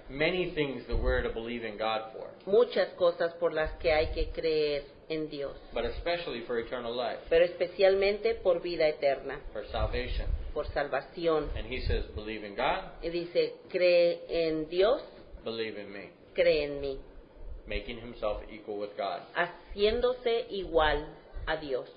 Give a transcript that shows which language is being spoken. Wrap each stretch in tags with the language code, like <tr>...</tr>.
<en>Many things that we're to believe in God for,</en> <es>muchas cosas por las que hay que creer en Dios,</es> <en>but especially for eternal life,</en> <es>pero especialmente por vida eterna,</es> <en>for salvation.</en> <es>por salvación.</es> <en>And He says, believe in God,</en> <es>Y dice, cree en Dios,</es> <en>believe in me,</en> <es>cree en mí,</es> <en>making Himself equal with God</en> <es>haciéndose igual a Dios</es>